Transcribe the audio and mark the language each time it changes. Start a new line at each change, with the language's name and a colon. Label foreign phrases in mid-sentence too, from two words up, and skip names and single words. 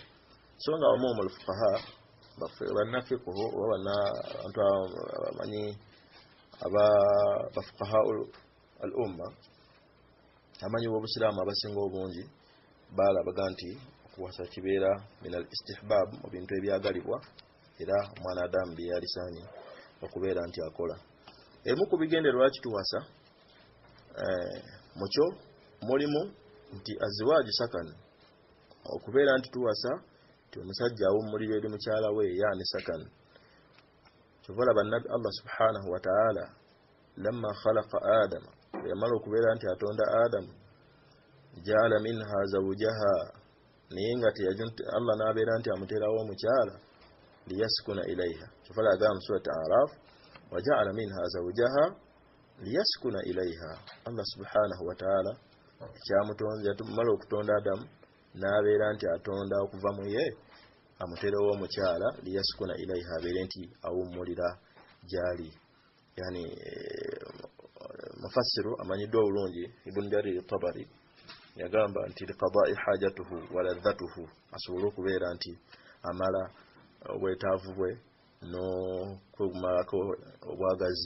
Ganda: So nga omumu al-fuqaha bannafiqhu oba bantu abamanyi abafuqaha al-umma amanyi w'obusiraamu abasinga obungi baalabaga nti okuwasa kibeera
Arabic: من الاستحباب
Ganda: mu bintu ebyagalibwa era omwana Adamu bye yalisaanye okubeera nti akola. Emu ku bigendererwa lwaki tuwasa mukyo mulimu nti
Arabic: الزواج سكن,
Ganda: okubeera nti tuwasa nti omusajja awummulira eri mukyala we yaani sakan. Kyova bannabi
Arabic: الله سبحانه وتعالى لما خلق آدم,
Ganda: yamala okubeera nti atonda Adamu,
Arabic: جعل منها زوجها,
Ganda: naye nga Allah n'abeera nti amuteerawo omukyala
Arabic: ليسكن إليها.
Ganda: Kyova agamba mu surat Araf
Arabic: وجعل منها زوجها ليسكن إليها. الله سبحانه وتعالى
Ganda: kyamutonda yamala okutonda Adamu n'abeera nti atonda okuva mu ye amuteerawo omukyala
Arabic: ليسكن إليها,
Ganda: abeere nti awummulira gyali. Yani mufassiru amanyiddwa obulungi Ibn Jarir Tabari yagamba nti
Arabic: لقضاء حاجته ولذته,
Ganda: asobole okubeera nti amala obwetaavu bwe n'okumalako obwagazi.